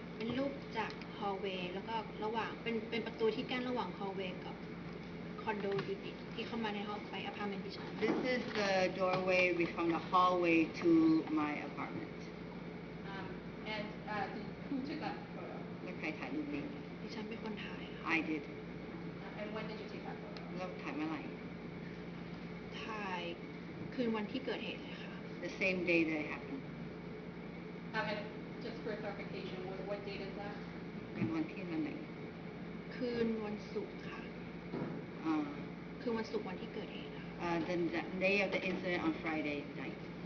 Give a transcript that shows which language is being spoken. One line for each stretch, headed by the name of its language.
Thai: เป็นรูปจาก hallway แล้วก็ระหว่างเป็นประตูที่กั้นระหว่าง hallway กับคอนโดยูนิตที่เข้ามาในห้องไปอพาร์ตเมนต์ดิฉัน
English: This is the doorway from the hallway to my apartment. And who took that photo?
Thai: แล้วใครถ่ายรูปนี้ ดิฉันเป็นคนถ่ายค่ะ
English: I did. And when did you take that photo?
Thai: แล้วถ่ายเมื่อไหร่ ถ่ายคืนวันที่เกิดเหตุเลยค่ะ
English: The same day that it happened. And just for clarification, what date is that?
Thai: เป็นวันที่วันไหน คืนวันศุกร์ค่ะ คืนวันศุกร์วันที่เกิดเหตุค่ะ
English: The day of the incident on Friday night.